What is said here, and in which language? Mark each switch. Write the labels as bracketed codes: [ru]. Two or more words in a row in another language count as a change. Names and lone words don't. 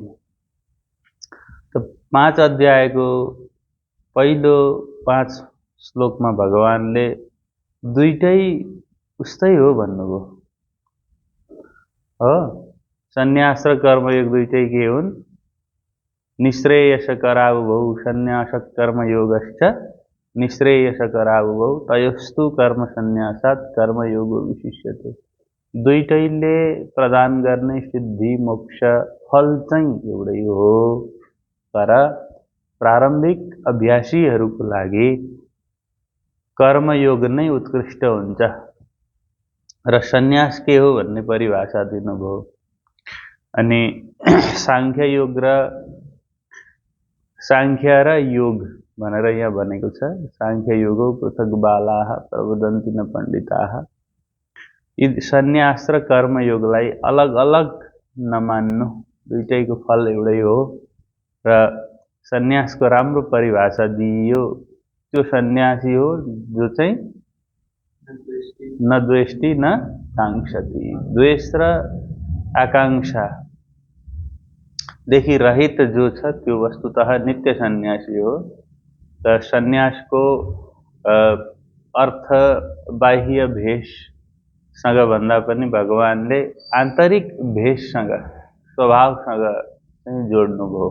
[ne] त 5 अध्यायको पहिलो 5 श्लोकमा भगवानले दुईटै उस्तै हो भन्नुभयो। हो, सन्यास र कर्मयोग दुईटै के हुन्? [sa] निःश्रेयसकरावुभौ सन्यास कर्मयोगश्च निःश्रेयसकरावुभौ तयोस्तु कर्म सन्यासात् कर्मयोगो विशिष्यते। [ne] दुईटैले प्रदान गर्ने सिद्धि मोक्ष फल चाहिँ एउटै हो, तर प्रारम्भिक अभ्यासीहरूको लागि कर्मयोग नै उत्कृष्ट हुन्छ र सन्यास के हो भन्ने परिभाषा दिनुभयो। अनि सांख्य र योग भनेर यहाँ भनेको छ। [sa] सांख्य योगो पृथक बालाः प्रवदन्ति न पण्डिताः। [ne] यी सन्यास र कर्मयोगलाई अलग अलग नमान्नु, दुईटैको फल एउटै हो र सन्यासको राम्रो परिभाषा दिइयो। त्यो सन्यासी हो जो चाहिँ [sa] न द्वेष्टि न काङ्क्षति, [ne] द्वेष र आकाङ्क्षादेखि रहित जो छ त्यो वस्तुतः नित्य सन्यासी हो। त सन्यासको अर्थ बाह्य भेषसँग भन्दा पनि भगवानले आन्तरिक भेषसँग, स्वभावसँग चाहिँ जोड्नुभयो।